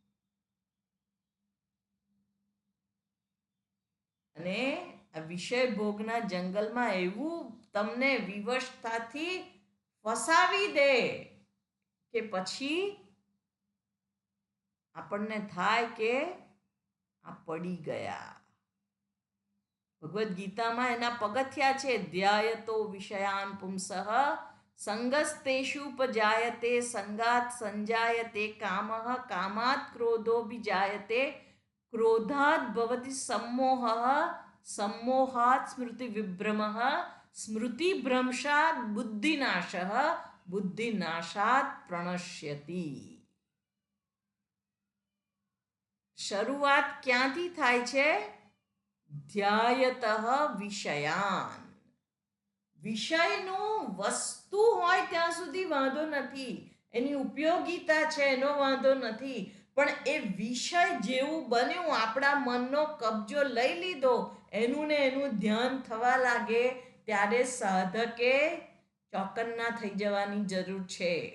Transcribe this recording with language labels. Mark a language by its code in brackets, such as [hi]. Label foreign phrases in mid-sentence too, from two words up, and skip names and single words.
[gu] અને આ વિષય ભોગના જંગલમાં એવું તમને વિવશતાથી ફસાવી દે કે પછી આપણને થાય કે આ પડી ગયા. ભગવદ્ ગીતામાં એના પગથિયા છે, [sa] ध्यायतो विषयान पुंसः संगस्तेषुपजायते संगात संजायते कामः कामात क्रोधोभिजायते क्रोधात भवति सम्मोहः सम्मोहात् स्मृति विभ्रमः स्मृति भ्रंशात् बुद्धिनाशः बुद्धिनाशात् प्रणश्यति. [gu] શરૂઆત ક્યાંથી થાય છે? [sa] ध्यायतः विषयान. [gu] વિષયનું વસ્તુ હોય ત્યાં સુધી વાંધો નથી, એની ઉપયોગિતા છે એનો વાંધો નથી, પણ એ વિષય જેવું બન્યું, આપણા મનનો કબજો લઈ લીધો, એનું ને એનું ધ્યાન થવા લાગે ત્યારે સાધકે ચોકન્ના થઈ જવાની જરૂર છે.